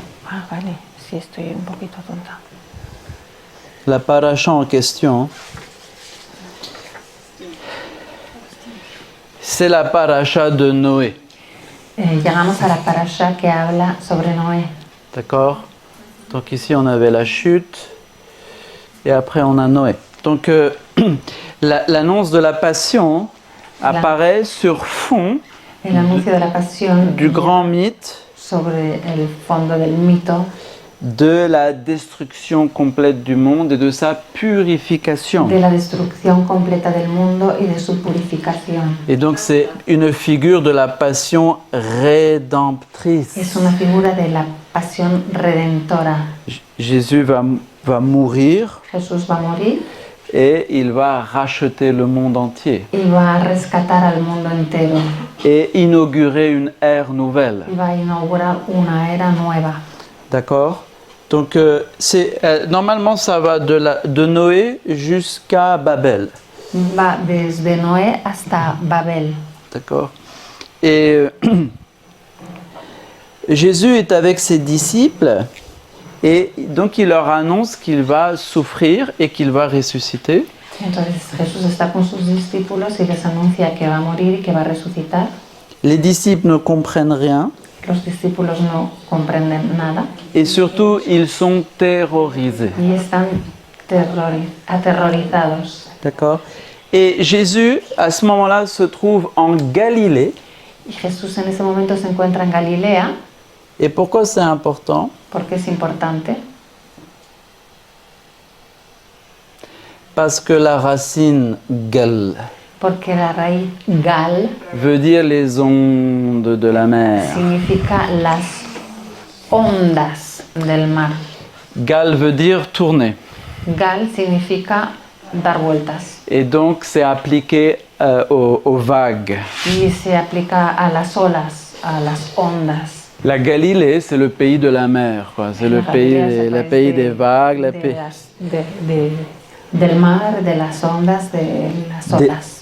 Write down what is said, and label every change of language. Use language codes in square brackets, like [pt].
[es] Ah, vale, sí, estoy un poquito tonta. [fr] la parasha en question, c'est la parasha de Noé. [es] Llegamos a la parasha que habla sobre Noé. [fr] D'accord? Donc ici on avait la chute et après on a Noé. Donc l'annonce de la passion apparaît sur fond [es] El anuncio de la pasión [fr] du grand mythe [es] sobre el fondo del mito [fr] de la destruction complète du monde et de sa purification. [es] de la destrucción completa del mundo y de su purificación. [fr] Et donc c'est une figure de la passion rédemptrice. [es] Es una figura de la pasión redentora. [fr] Jésus va mourir [es] Jesús va a morir [fr] et il va racheter le monde entier [es] y va a rescatar al mundo entero [fr] et inaugurer une ère nouvelle. [es] y va a inaugurar una era nueva. [fr] D'accord? Donc normalement ça va de Noé jusqu'à Babel. [es] Va desde Noé hasta Babel. [fr] D'accord? Et Jésus est avec ses disciples et donc il leur annonce qu'il va souffrir et qu'il va ressusciter. [es] Entonces Jesús está con sus discípulos y les anuncia que va a morir y que va a resucitar. [fr] Les disciples ne comprennent rien [es] Los discípulos no comprenden nada [fr] et surtout ils sont terrorisés. [es] y están aterrorizados. [fr] D'accord? Et Jésus, à ce moment-là, se trouve en Galilée. [es] Y Jesús en ese momento se encuentra en Galilea. [fr] Et pourquoi c'est important? [es] ¿Por qué es importante? [fr] Parce que la racine gal [es] Porque la raíz gal [fr] veut dire les ondes de la mer. [es] significa las ondas del mar. [fr] Gal veut dire tourner. [es] Gal significa dar vueltas [fr] Et donc c'est appliqué aux vagues. [es] y se aplica a las olas, a las ondas. [fr] La Galilée, c'est le pays de la mer, quoi. C'est le [es] La [fr] pays, [es] Galilea es el [fr] le [es] país [fr] pays des vagues, [es] del mar, de las ondas, de las olas,